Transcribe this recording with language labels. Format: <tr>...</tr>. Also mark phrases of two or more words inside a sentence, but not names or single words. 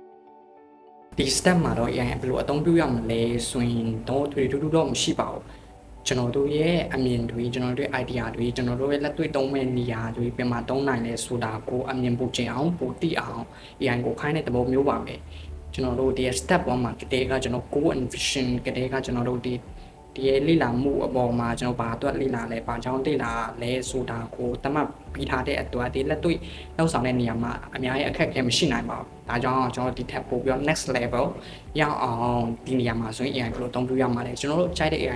<my>ဒီ step မှာတော့ AI ဘယ်လိုအသုံးပြုရမလဲဆိုရင်တော့ထွေထူးထူးတော့မရှိပါဘူးကျွန်တော်တို့ရဲ့အမြင်တွေကျွန်တော်တို့ idea တွေကျွန်တော်တို့ရဲ့လက်တွေ့သုံးမဲ့နေရာတွေပြင်မှာသုံးနိုင်လဲဆိုတာကိုအမြင်ပို့ကျင်အောင်ပို့သိအောင် AI ကိုခိုင်းတဲ့သဘောမျိုးပါပဲကျွန်တော်တို့ဒီ step 1မှာကတည်းကကျွန်တော်</my> <en>goal and vision</en> <my>ကတည်းကကျွန်တော်တို့ဒီလေ့လာမှုအပေါ်မှာကျွန်တော်ဘာအတွက် လေ့လာလဲဘာကြောင့်လေ့လာလဲဆိုတာကိုသတ်မှတ်ပြီးထားတဲ့အတွက်ဒီလက်တွေ့လောက်ဆောင်တဲ့နေရာမှာအများကြီးအခက်အခဲမရှိနိုင်ပါဘူးဒါကြောင့်ကျွန်တော်ဒီထက်ပိုပြီးတော့</my> <en>next level</en> <my>ရောက်အောင်ဒီနေရာမှာဆိုရင် AI ကိုအသုံးပြုရမှာလေကျွန်တော်တို့ကြိုက်တဲ့ AI</my>